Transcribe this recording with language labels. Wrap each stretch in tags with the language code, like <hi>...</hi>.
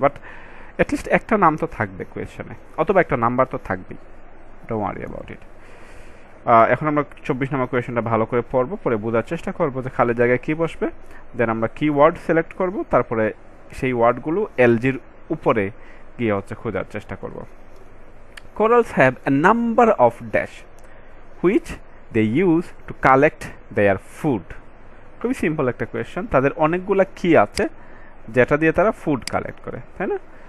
<bn>But at least একটা নাম তো থাকবে কোয়েশ্চেনে, অথবা একটা নাম্বার তো থাকবেই,</bn> <en>Don't worry about it.</en> <bn>এখন আমরা 24 নম্বর কোয়েশনটা ভালো করে পড়বো, পরে বোঝার চেষ্টা করবো যে খালি জায়গায় কী বসবে, দেন আমরা কি ওয়ার্ড সিলেক্ট করব, তারপরে সেই ওয়ার্ডগুলো এলজির উপরে গিয়ে হচ্ছে খোঁজার চেষ্টা করব।</bn> <en>Corals have a number of dash which they use to collect their food.</en> <bn>খুবই সিম্পল একটা কোয়েশ্চেন, তাদের অনেকগুলা কি আছে যেটা দিয়ে তারা ফুড কালেক্ট করে, তাই না?</bn>